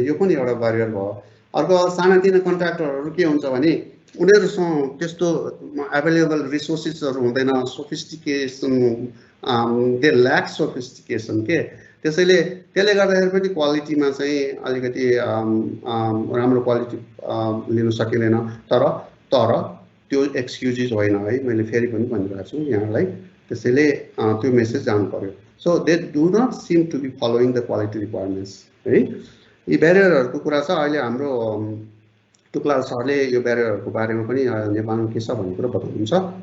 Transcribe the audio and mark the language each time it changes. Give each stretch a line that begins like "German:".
Nepali: यो पनि एउटा ब्यारियर भयो। अर्को सानातिना कन्ट्र्याक्टरहरु के हुन्छ भने उनीहरुसँग त्यस्तो अवेलेबल रिसोर्सेसहरु हुँदैन, सोफिस्टिकेसन
English: they lack sophistication
Nepali: के। त्यसैले त्यसले गर्दाखेरि पनि क्वालिटीमा चाहिँ अलिकति राम्रो क्वालिटी लिन सकिदैन। तर त्यो एक्सक्युजेस होइन है, मैले फेरि पनि भनिरहेको छु यहाँलाई। त्यसैले त्यो मेसेज जानु पर्यो।
English: So they do not seem to be following the quality requirements, है?
Nepali: यी ब्यारियरहरुको कुरा छ। अहिले हाम्रो टुक्लाल सरले यो ब्यारियरहरुको बारेमा पनि नेपालमा के छ भन्ने कुरा बताउनुहुन्छ।